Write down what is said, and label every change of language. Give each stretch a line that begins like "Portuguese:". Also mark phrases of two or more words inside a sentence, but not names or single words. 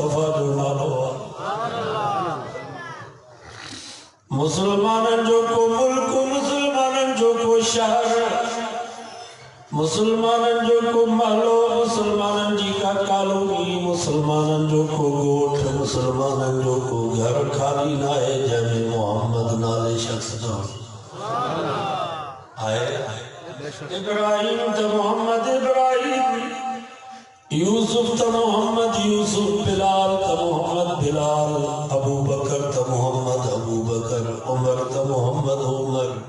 Sindhi: جو نالو مسلمانن جو کو ملک مسلمانن جو کو شہر مسلمانن جو کو محلو مسلمانن جی کا کالونی مسلمانن جو کو گوٹھ مسلمانن جو کو گھر خالی نہ ہے جب محمد نالے شخص جو آئے ابراہیم تا محمد ابراہیم یوسف تا محمد یوسف بلال تا محمد بلال ابو بکر تا محمد ابو بکر عمر تا محمد عمر